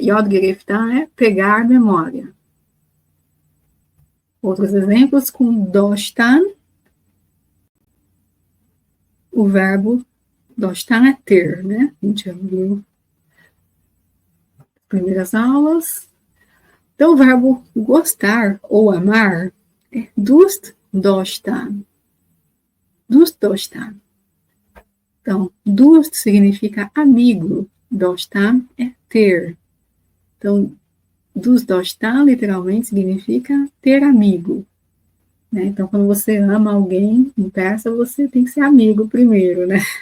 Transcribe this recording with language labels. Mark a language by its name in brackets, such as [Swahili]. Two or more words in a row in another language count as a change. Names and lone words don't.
[Persian] یاد گرفتن [Portuguese] é pegar memória. Outros exemplos com dostan. O verbo dostan é ter, né? A gente já viu primeiras aulas. Então, o verbo gostar ou amar é [Persian] دوست داشتن. دوست داشتن. [Portuguese] Então, dust significa amigo. Dostan é ter. Então, [Persian] دوست داشتن [Portuguese] literalmente significa ter amigo. Né? Então, quando você ama alguém em persa, você tem que ser amigo primeiro, né?